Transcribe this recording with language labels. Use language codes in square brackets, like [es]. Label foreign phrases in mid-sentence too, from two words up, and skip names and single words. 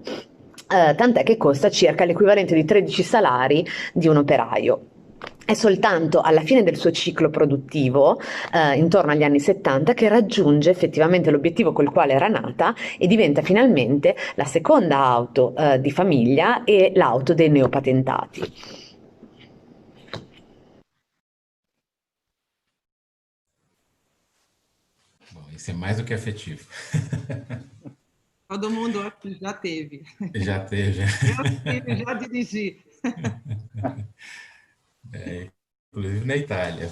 [it] Tant'è che costa circa l'equivalente di 13 salari di un operaio. È soltanto alla fine del suo ciclo produttivo, intorno agli anni 70, che raggiunge effettivamente l'obiettivo col quale era nata e diventa finalmente la seconda auto di famiglia e l'auto dei neopatentati. [pt] Bom, isso é mais do que afetivo. Todo mundo aqui já teve. Já teve. Eu já dirigi. Inclusive na Itália.